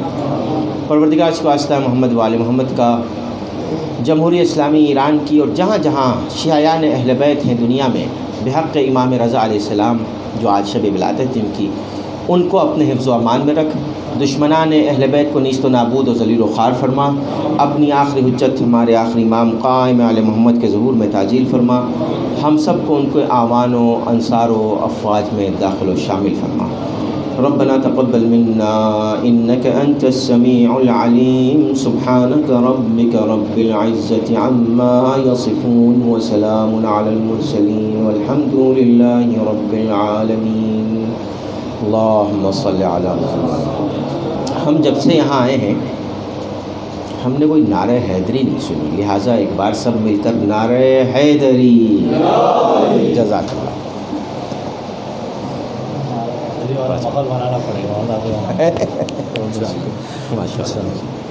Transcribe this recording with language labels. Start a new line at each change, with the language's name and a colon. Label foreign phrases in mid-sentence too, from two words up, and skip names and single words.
Urdu: پروردگار کے واسطہ محمد والے محمد کا جمہوریہ اسلامی ایران کی اور جہاں جہاں شیعیان اہل بیت ہیں دنیا میں، بحق امام رضا
Arabic: علیہ السلام
Urdu: جو آج شب ولادت ان کی، ان کو اپنے حفظ و امان میں رکھ، دشمنان اہل بیت کو نیست و نابود و ذلیل و خوار فرما، اپنی آخری حجت ہمارے آخری امام قائم علی محمد کے ظہور میں تعجیل فرما، ہم سب کو ان کے اعوان و انصار و افواج میں داخل و شامل فرما۔
Arabic: ربنا تقبل منا انك انت السميع العليم، سبحانك ربك رب العزة عما يصفون، وسلام على المرسلين والحمد لله رب العالمين۔ اللهم صل على محمد۔
Urdu: ہم جب سے یہاں آئے ہیں ہم نے کوئی نعرہ حیدری نہیں سنی، لہٰذا ایک بار سب مل کر نعرہ حیدری۔
Arabic: جزاک اللہ۔
Urdu: بنانا پڑے گا۔
Arabic: ماشاء اللہ۔